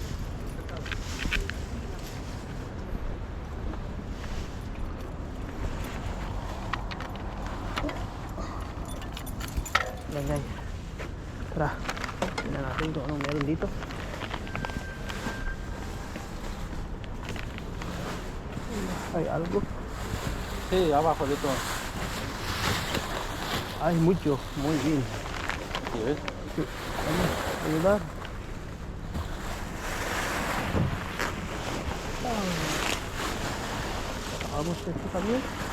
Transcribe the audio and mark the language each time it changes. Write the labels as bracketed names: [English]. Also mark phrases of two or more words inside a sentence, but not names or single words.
[Filipino] Yan guys, tara, tingnan natin kung anong meron dito. Ay, [Spanish] algo. Sí, abajo de todo. Ay, mucho, muy bien. ¿Sí ves? Ayudar. Vamos a esto también.